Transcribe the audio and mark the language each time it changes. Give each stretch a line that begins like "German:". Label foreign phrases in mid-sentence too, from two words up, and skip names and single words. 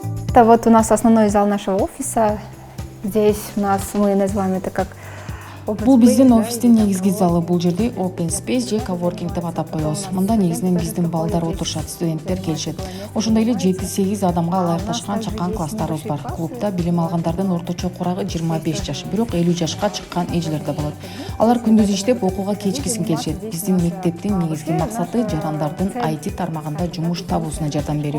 Russian: Это вот у нас основной зал нашего офиса. Здесь у нас, мы называем это как open
Kyrgyz: Бул биздин
Russian: space, да,
Kyrgyz: офистин
Russian: или
Kyrgyz: негизги
Russian: как
Kyrgyz: залы. Бул жерде
English: open space
Kyrgyz: же coworking деп атап коебуз. Мында негизинен биздин балдар отурушат, студенттер келишет. Ошондой эле 7-8 адамга ылайыкташкан чакан класстарыбыз бар. Клубда билим алгандардын орточо курагы 25 жаш, бирок 50 жашка чыккан эжелер да болот. Алар күндүз иштеп, окууга кечкисин келишет. Биздин мектептин негизги максаты жарандардын IT тармагында жумуш табуусуна жардам берүү.